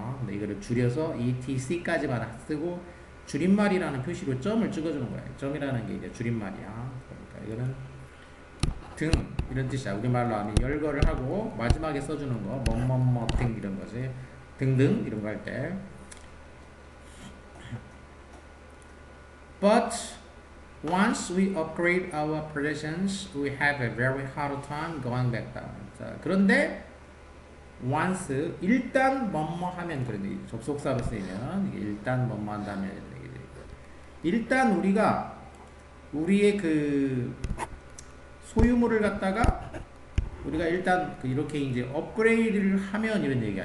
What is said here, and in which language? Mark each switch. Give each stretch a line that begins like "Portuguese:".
Korean: 근데 이거를 줄여서 etc까지만 쓰고 줄임말이라는 표시로 점을 찍어주는 거야. 점이라는 게 이제 줄임말이야. 그러니까 이거는 등 이런 뜻이야. 우리말로 하면 열거를 하고 마지막에 써주는 거 뭐뭐뭐 등 이런 거지. 등등 이런 거 할 때.
English: But once we upgrade our possessions, we have a very hard time going back down.
Korean: 자, 그런데 once 일단 뭐뭐 하면 그런데 접속사로 쓰이면 이게 일단 뭐뭐 한다면 일단 우리의 그 소유물을 갖다가 우리가 일단 이렇게 이제 업그레이드를 하면 이런 얘기야.